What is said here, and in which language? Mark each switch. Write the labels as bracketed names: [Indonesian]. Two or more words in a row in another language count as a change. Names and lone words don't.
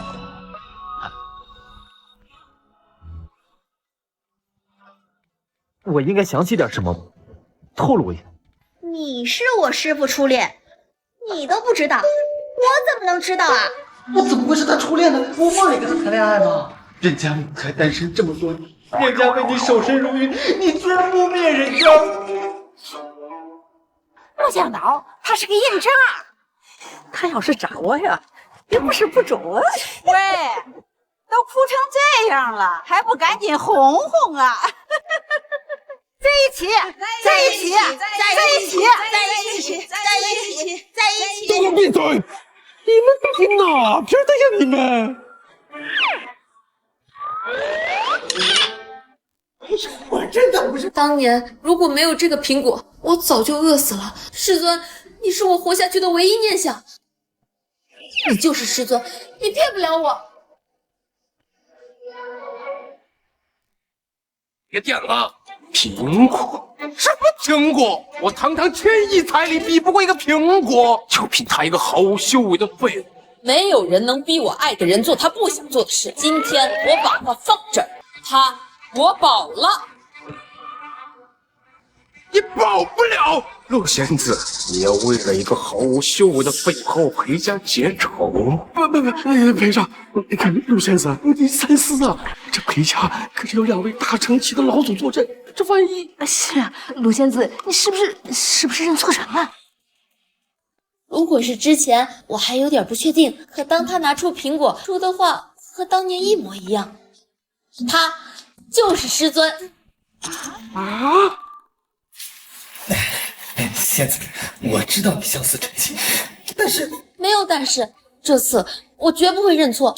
[Chinese] 我應該想起點什麼，透露一下。你是我師父初戀，你都不知道，我怎麼能知道啊？我怎麼會是他初戀呢？我夢裡跟他談戀愛嗎？人家母才單身這麼多年，人家為你守身如玉，你居然污蔑人家！沒想到他是個硬渣，他要是找我呀，也不是不準。喂，都哭成這樣了，還不趕緊哄哄啊！在一起，在一起，在一起，在一起，在一起，在一起！給我閉嘴！你們都是哪邊的呀？你們！我真的不是。當年如果沒有這個蘋果，我早就餓死了。師尊，你是我活下去的唯一念想。你就是師尊，你騙不了我。別點了，蘋果？什麼蘋果？我堂堂1000億彩禮比不過一個蘋果，就憑他一個毫無修為的廢物。沒有人能逼我愛的人做他不想做的事。今天我把他放這兒，他我保了。你保不了，陸仙子，你要為了一個毫無修為的廢後回家結仇？不，裴少，你看陸仙子，你三思啊！這裴家可是有2位大成期的老祖坐鎮，這萬一…… 是啊，陸仙子，你是不是認錯人了？如果是之前，我還有點不確定，可當他拿出蘋果說的話和當年一模一樣，他就是師尊。啊！仙子，我知道你相思成疾，但是沒有但是，這次我絕不會認錯。